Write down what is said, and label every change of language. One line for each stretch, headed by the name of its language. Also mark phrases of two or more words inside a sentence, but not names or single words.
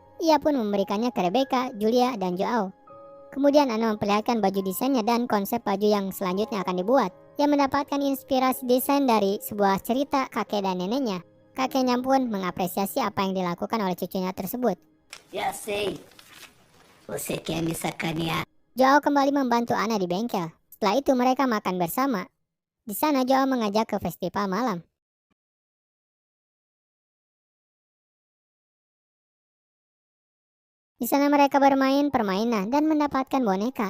Indonesian: Ia pun memberikannya ke Rebecca, Julia, dan Joao. Kemudian Anna memperlihatkan baju desainnya dan konsep baju yang selanjutnya akan dibuat. Ia mendapatkan inspirasi desain dari sebuah cerita kakek dan neneknya. Kakeknya pun mengapresiasi apa yang dilakukan oleh cucunya tersebut.
Portuguese: Ya sei. Você quer me sacanear?
Indonesian: Joao kembali membantu Anna di bengkel. Setelah itu mereka makan bersama. Di sana Joao mengajak ke festival malam. Di sana mereka bermain permainan dan mendapatkan boneka.